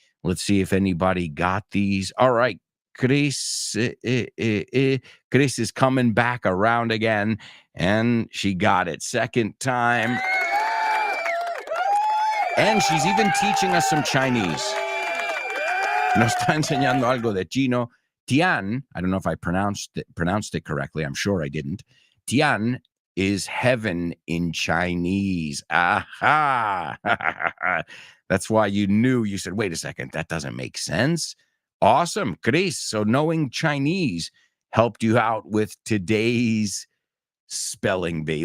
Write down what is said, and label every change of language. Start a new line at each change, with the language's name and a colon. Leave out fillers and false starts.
English: Let's see if anybody got these. All right, Chris is coming back around again, and she got it second time. And she's even teaching us some Chinese.
Spanish: Nos está enseñando algo de chino.
English: Tian, I don't know if I pronounced it correctly. I'm sure I didn't. Tian is heaven in Chinese? Aha. That's why you knew. You said, wait a second, that doesn't make sense. Awesome, Chris. So knowing Chinese helped you out with today's spelling bee.